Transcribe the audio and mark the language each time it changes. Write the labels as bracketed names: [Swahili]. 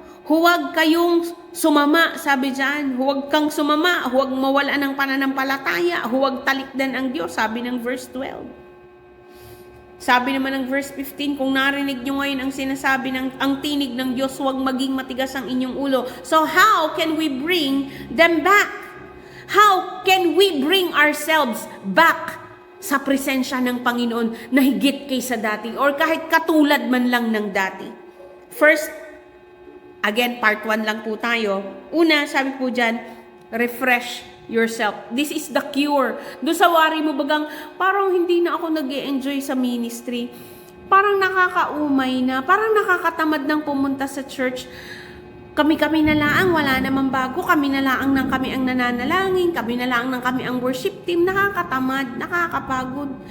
[Filipino] Huwag kayong sumama, sabi dyan. Huwag kang sumama, huwag mawala ng pananampalataya, huwag talikdan ang Diyos, sabi ng verse 12. Sabi naman ng verse 15, kung narinig nyo ngayon ang sinasabi ang tinig ng Diyos, huwag maging matigas ang inyong ulo. [English] So how can we bring them back? How can we bring ourselves back [Filipino] sa presensya ng Panginoon na higit kaysa dati or kahit katulad man lang ng dati? First, again, part 1 lang po tayo. Una, sabi po dyan, [English] refresh yourself. This is the cure. [Filipino] Doon sa wari mo bagang, parang hindi na ako nag-e-enjoy sa ministry. Parang nakakaumay na, parang nakakatamad ng pumunta sa church. Kami-kami na lang, wala namang bago. Kami na lang ng kami ang nananalangin. Kami na lang ng kami ang worship team. Nakakatamad, nakakapagod.